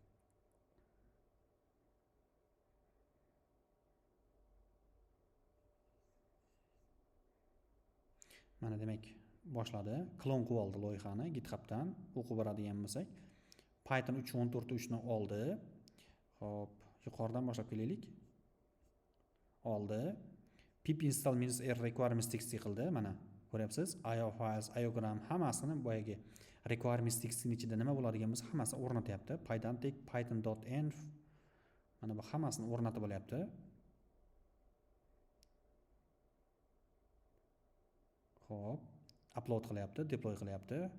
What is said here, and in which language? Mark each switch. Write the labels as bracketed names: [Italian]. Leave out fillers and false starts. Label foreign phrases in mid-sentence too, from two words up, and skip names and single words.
[Uzbek] Mana demak, boshladi. Klon qilib oldi loyihani GitHubdan. O'qib boradigan bo'lsak, Python 3.14.3 ni oldi. Xo'p, yuqoridan boshlab kelaylik. Oldi. [English] pip install -r requirements text [Uzbek] qildi. Mana ko'ryapsiz, IO files, iogram hammasini boyagi [English] requirements textning [Uzbek] ichida nima bo'ladigan bo'lsa, hammasini o'rnatyapti. Pydantic, python.env mana bu hammasini o'rnatib olyapti. Xo'p, upload qilyapti, deploy qilyapti.